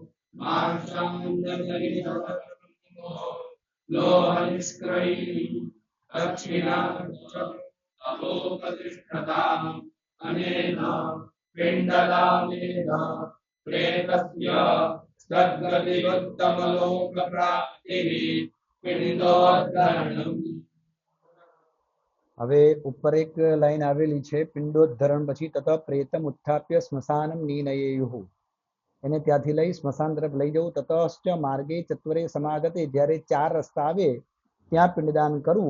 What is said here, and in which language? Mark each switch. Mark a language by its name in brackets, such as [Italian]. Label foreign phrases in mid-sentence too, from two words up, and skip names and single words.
[Sanskrit] मार्षाण्डसहितो लोहनिष्क्रयी दक्षिणामोपतिष्ठताम् अनेन पिण्डदानेन प्रेतस्य सद्गतिवत्तमलोकप्राप्तिः पिण्डोद्धरणम्। [Gujarati] હવે ઉપર એક લાઈન આવેલી છે, પિંડોદ્ધરણ પછી [Sanskrit] तत प्रेतम उत्थाप्य स्मशानम निनयेयुः. [Gujarati] એને ત્યાંથી લઈ સ્મશાન તરફ લઈ જવું. [Sanskrit] ततश्च मार्गे चत्वरे समागते, [Gujarati] જ્યારે 4 રસ્તા આવે ત્યાં પિંડદાન કરવું.